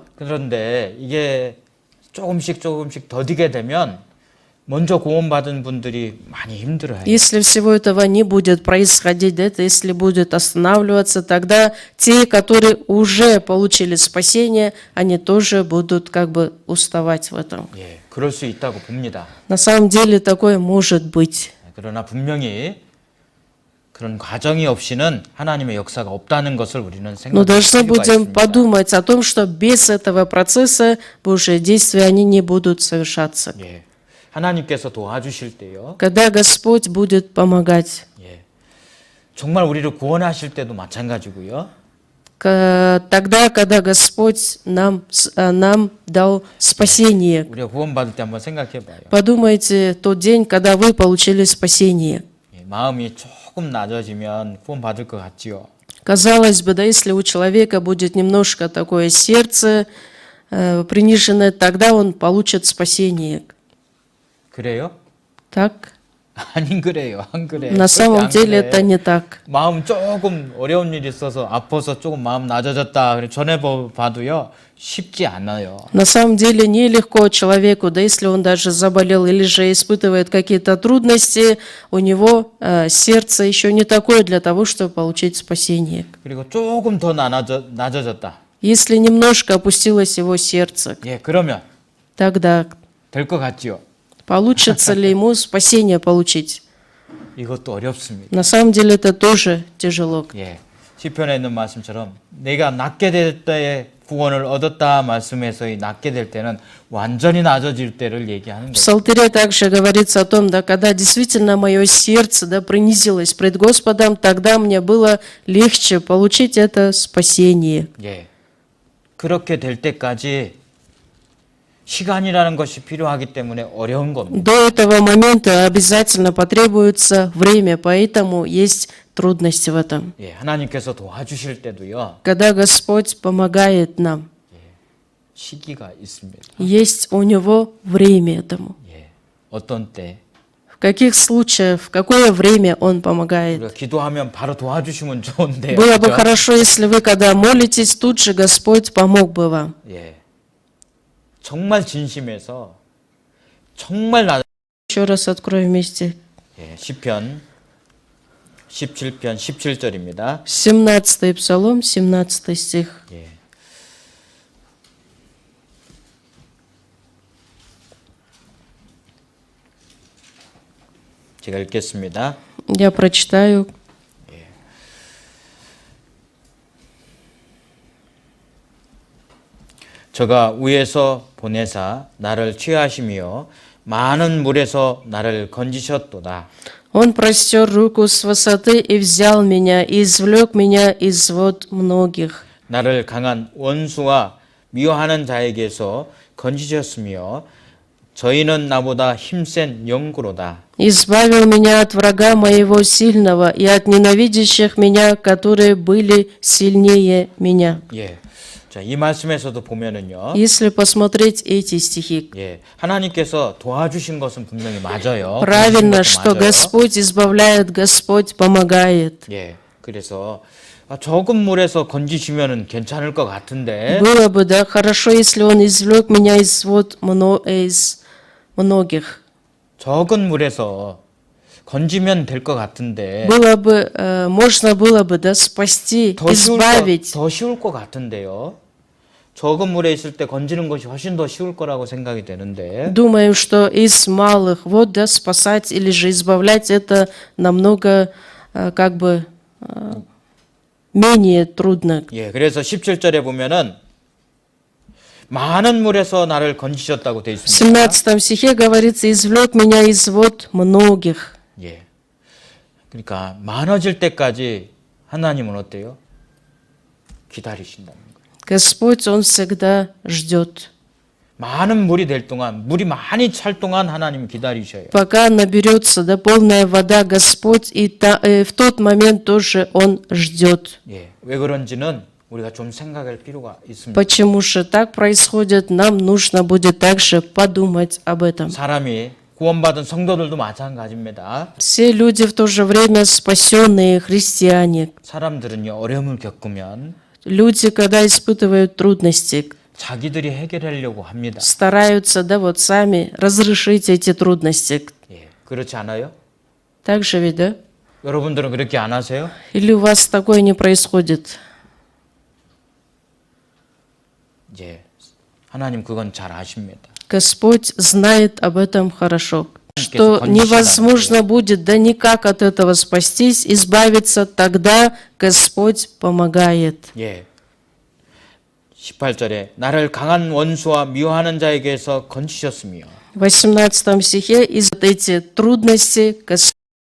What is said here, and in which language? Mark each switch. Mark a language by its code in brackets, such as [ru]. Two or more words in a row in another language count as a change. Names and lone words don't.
[ko] 그런데 이게 조금씩 더디게 되면 먼저 구원받은 분들이 많이 힘들어요. [ru] Если всего этого не будет происходить, это если будет останавливаться, тогда те, которые уже получили спасение, они тоже будут как бы уставать в этом. [ko] 예, 그럴 수 있다고 봅니다. [ru] На самом деле такое может быть. [ko] 그러나 분명히 그런 과정이 없이는 하나님의 역사가 없다는 것을 우리는 [ru] Но [ko] 생각할 [ru] должны [ko] 필요가 [ru] будем [ko] 있습니다. [ru] подумать о том, что без этого процесса Божьи действия, они не будут совершаться. [ko] 예, 하나님께서 도와주실 때요. [ru] Когда Господь будет помогать, [ko] 예, 정말 우리를 구원하실 때도 마찬가지고요. [ru] тогда, когда Господь нам дал спасение. [ko] 우리가 구원받을 때 한번 생각해 봐요. [ru] Подумайте тот день, когда вы получили спасение. [ko] 예, 마음이 조금 낮아지면 구원 받을 것 같지요. [ru] Казалось бы, да, если у человека будет немножко такое сердце приниженное, тогда он получит спасение. [ko] 그래요? [ru] Так? [ko] 아닌 그래요. 안 그래. [ru] На самом [ko] 안 [ru] деле [ko] 그래. [ru] это не так. [ko] 마음 조금 어려운 일이 있어서 아파서 조금 마음 낮아졌다. 그래 전해 봐도요. 쉽지 않아요. [ru] На самом деле нелегко человеку, да если он даже заболел или же испытывает какие-то трудности, у него сердце еще не такое для того, чтобы получить спасение. [ko] 그리고 조금 더 낮아졌다. [ru] Если немножко опустилось его сердце, [ko] 예, 그러면 [ru] тогда [ko] 될 것 같지요. [ru] получится ли ему спасение получить? [ko] 이것도 어렵습니다. [ru] На самом деле это тоже тяжело. [ko] 예. 시편에 있는 말씀처럼 내가 낮게 될 때에 구원을 얻었다 말씀에서 이 낮게 될 때는 완전히 낮아질 때를 얘기하는 [ru] В [ko] 거죠. [ru] Псалтире также говорится о том, да, когда действительно мое сердце, да, принизилось пред Господом, тогда мне было легче получить это спасение. [ko] 예. 그렇게 될 때까지 시간이라는 것이 필요하기 때문에 어려운 겁니다. [ru] До этого момента обязательно потребуется время, поэтому есть трудности в этом. [ko] 예. 하나님께서 도와주실 때도요. [ru] Когда Господь помогает нам, [ko] 시기가 있습니다. [ru] есть у Него время этому. [ko] 예. 어떤 때 [ru] В каких случаях, в какое время Он помогает. [ko] 우리가 기도하면 바로 도와주시면 좋은데요. [ru] Было бы [ko] 그죠? [ru] хорошо, если вы, когда молитесь, тут же Господь помог бы вам. [ko] 예. 정말 진심에서 정말 [ru] Еще раз откроем вместе. [ko] 예, 시편 17편 17절입니다. [ru] 17 Псалом, 17 стих. [ko] 예. 제가 읽겠습니다. [ru] Я прочитаю. [ko] 저가 위에서 보내사 나를 취하시며 많은 물에서 나를 건지셨도다. [ru] Он простер руку с высоты и взял меня, и извлек меня из вод многих. [ko] 나를 강한 원수와 미워하는 자에게서 건지셨으며 저희는 나보다 힘센 영구로다. [ru] Избавил меня от врага моего сильного и от ненавидящих меня, которые были сильнее меня. [ko] 예. 자, 이 말씀에서도 보면은요. [ru] Если посмотреть эти стихи, [ko] 예. 하나님께서 도와주신 것은 분명히 맞아요. [ru] правильно, [ko] 도와주신 [ru] что [ko] 것도 맞아요. [ru] Господь избавляет, Господь помогает. [ko] 예. 그래서 적은 물에서 건지시면은 괜찮을 것 같은데. [ru] Было бы, да, хорошо, если Он извлек меня из вод из многих. [ko] 적은 물에서 건지면 될 것 같은데. [ru] Было бы, можно было бы, да, спасти, избавить. [ko] 더 쉬울 것 같은데요. 적은 물에 있을 때 건지는 것이 훨씬 더 쉬울 거라고 생각이 되는데. [ru] Думаем, что из малых вод, да, спасать или же избавлять, это намного, как бы, менее трудно. [ko] 예, 그래서 17절에 보면은 많은 물에서 나를 건지셨다고 되어 [ru] В [ko] 있습니다. [ru] 17 стихе говорится, извлек меня из вод многих. [ko] 예. 그러니까 많아질 때까지 하나님은 어때요? 기다리신다는 거예요. [ru] Господь, Он всегда ждет. [ko] 많은 물이 될 동안, 물이 많이 찰 동안 하나님 기다리셔요. [ru] Пока наберется, да, полная вода, Господь, и в тот момент тоже Он ждет. [ko] 예. 왜 그런지는 우리가 좀 생각할 필요가 있습니다. [ru] Почему же так происходит, нам нужно будет также подумать об этом. [ko] 사람이 구원받은 성도들도 마찬가지입니다. [ru] Все люди в то же время спасенные христиане. [ko] 사람들은요, 어려움을 겪으면 [ru] Люди, когда испытывают трудности, [ko] 자기들이 해결하려고 합니다. [ru] стараются, да, вот сами разрешить эти трудности. [ko] 예. 그렇지 않아요? [ru] Так же ведь, да? [ko] 여러분들은 그렇게 안 하세요? [ru] Или у вас такое не происходит? [ko] 예. 하나님 그건 잘 아십니다. [ru] Господь знает об этом хорошо, что невозможно будет, да никак от этого спастись, избавиться, тогда Господь помогает. [ko] 예. 18절에 나를 강한 원수와 미워하는 자에게서 건지셨으며 [ru] В 18 стихе из эти трудности Господь